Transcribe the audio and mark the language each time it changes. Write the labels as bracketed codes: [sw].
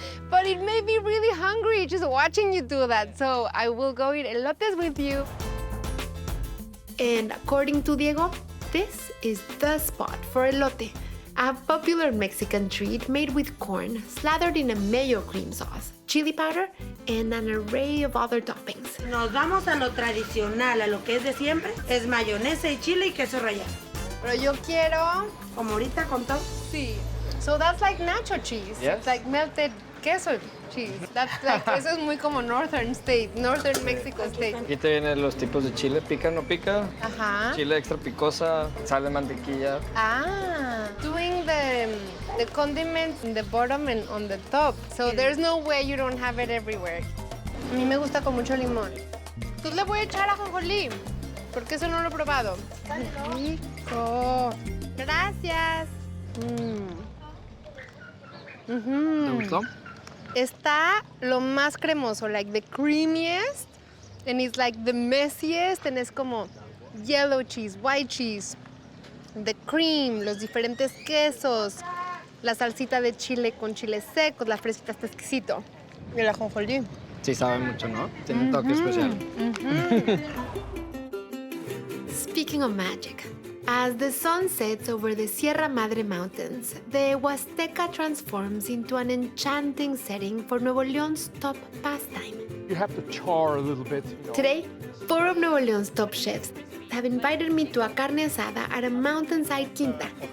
[en] But it made me really hungry just watching you do that. So I will go eat elotes with you. and according to Diego, this is the spot for elote, a popular Mexican treat made with corn slathered in a mayo cream sauce, chili powder, and an array of other toppings. [es] Nos vamos a lo tradicional, a lo que es de siempre, es mayonesa y chile y queso rallado. Pero yo quiero... Como ahorita con todo. [en] Sí. So that's like nacho cheese. Yes. It's like melted queso cheese. That's like, [es] eso es muy como [en] northern Mexico state. [es] Aquí te vienen los tipos de chile, pica, no pica. Ajá. Chile extra picosa, sal de mantequilla. [en] Ah, doing the condiments in the bottom and on the top. So there's no way you don't have it everywhere. [es] A mí me gusta con mucho limón. Pues le voy a echar ajonjolí, porque eso no lo he probado. Rico. Gracias. ¿Te gustó? Está lo más cremoso, [en] like the creamiest, and it's like the messiest, and [es] es como [en] yellow cheese, white cheese, the cream, [es] los diferentes quesos, la salsita de chile con chiles secos, la fresita está exquisito. Y el ajonjolí. Sí, sabe mucho, ¿no? Tiene un toque especial. [en] Speaking of magic, as the sun sets over the Sierra Madre Mountains, the Huasteca transforms into an enchanting setting for Nuevo León's top pastime. You have to char a little bit. Today, 4 of Nuevo León's top chefs have invited me to a carne asada at a mountainside quinta.